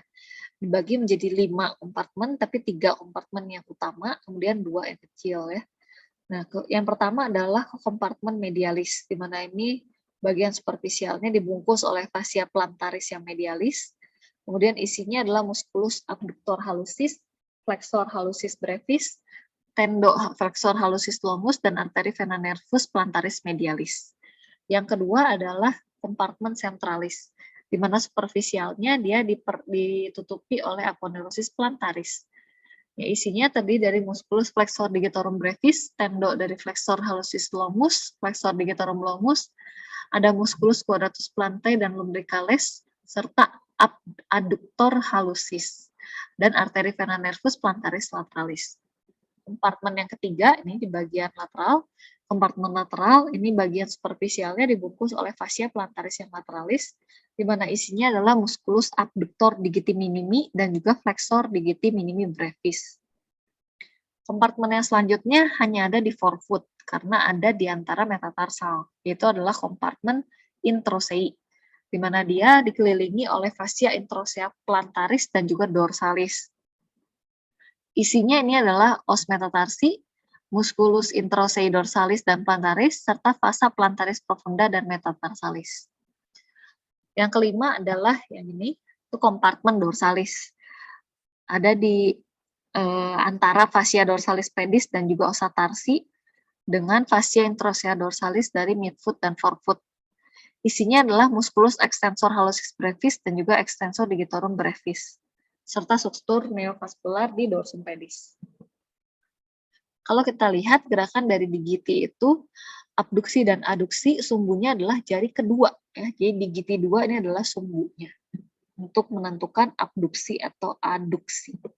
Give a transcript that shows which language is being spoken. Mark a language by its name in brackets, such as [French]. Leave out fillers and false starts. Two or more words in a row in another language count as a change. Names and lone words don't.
[Indonesian] Dibagi menjadi 5 kompartemen, tapi 3 kompartemen yang utama, kemudian 2 yang kecil ya. Nah, yang pertama adalah kompartemen medialis, di mana ini bagian superficialnya dibungkus oleh fascia plantaris yang medialis. Kemudian isinya adalah musculus abductor hallucis, flexor hallucis brevis, tendo flexor hallucis longus, dan arteri vena nervus plantaris medialis. Yang kedua adalah kompartemen centralis, di mana superficialnya dia ditutupi oleh aponeurosis plantaris. Ya, isinya terdiri dari musculus flexor digitorum brevis, tendo dari flexor hallucis longus, flexor digitorum longus, ada musculus quadratus plantae dan lumbricales, serta adductor hallucis, dan arteri vena nervus plantaris lateralis. Kompartemen yang ketiga, ini di bagian lateral, kompartemen lateral, ini bagian superficialnya dibungkus oleh fascia plantaris yang lateralis, di mana isinya adalah musculus abductor digiti minimi dan juga flexor digiti minimi brevis. Kompartemen yang selanjutnya hanya ada di forefoot, karena ada di antara metatarsal, yaitu adalah kompartemen introsei, di mana dia dikelilingi oleh fascia introsea plantaris dan juga dorsalis. Isinya ini adalah os metatarsi, musculus introsei dorsalis dan plantaris, serta fasa plantaris profunda dan metatarsalis. Yang kelima adalah yang ini, itu kompartemen dorsalis. Ada di antara fascia dorsalis pedis dan juga osa tarsi, dengan fascia introsea dorsalis dari midfoot dan forefoot. Isinya adalah musculus extensor hallucis brevis dan juga extensor digitorum brevis, serta struktur neovaskular di dorsum pedis. Kalau kita lihat gerakan dari digiti itu, abduksi dan aduksi, sumbunya adalah jari kedua. Ya. Jadi digiti 2 ini adalah sumbunya untuk menentukan abduksi atau aduksi.